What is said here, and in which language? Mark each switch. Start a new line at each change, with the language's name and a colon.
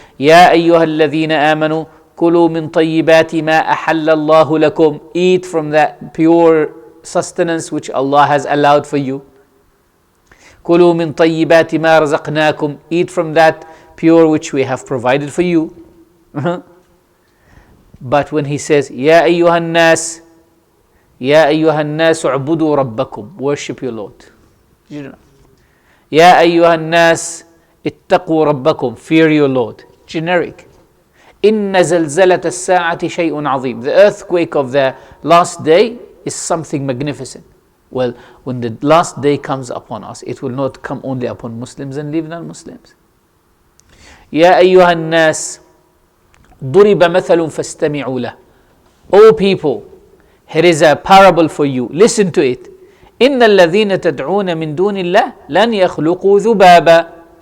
Arabic: يا أيها الذين آمنوا كلوا من طيبات ما أحل الله لكم,
English: eat from that pure sustenance which Allah has allowed for you.
Arabic: كلوا من طيبات ما رزقناكم,
English: eat from that pure which we have provided for you. But when He says
Arabic: يا أيها الناس يا أيها الناس اعبدوا ربكم,
English: worship your Lord. You know.
Arabic: يا أيها الناس اتقوا ربكم,
English: fear your Lord. Generic.
Arabic: إن زلزلة الساعة شيء عظيم.
English: The earthquake of the last day is something magnificent. Well, when the last day comes upon us, it will not come only upon Muslims and leave non-Muslims.
Arabic: يا أيها الناس ضرب مثل فاستمعوا له.
English: O people, here is a parable for you. Listen to it.
Arabic: إن الذين تدعون من دون الله لن يخلقوا ذبابا.